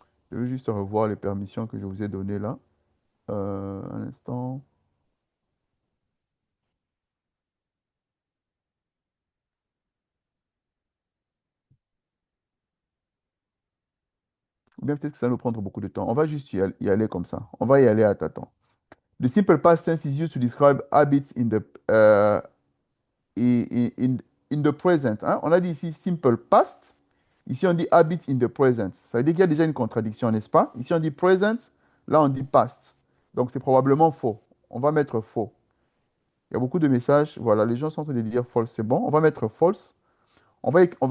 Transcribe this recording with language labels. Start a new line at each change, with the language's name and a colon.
French: Je vais juste revoir les permissions que je vous ai données là. Un instant. Ou bien peut-être que ça va nous prendre beaucoup de temps. On va juste y aller comme ça. On va y aller à tâtons.
English: The simple past tense is used to describe habits in, in the present, hein.
French: On a dit ici
English: simple past.
French: Ici, on dit
English: habit in the present.
French: Ça veut dire qu'il y a déjà une contradiction, n'est-ce pas? Ici, on dit present. Là, on dit past. Donc, c'est probablement faux. On va mettre faux. Il y a beaucoup de messages. Voilà, les gens sont en train de dire false. C'est bon. On va mettre false. Voilà.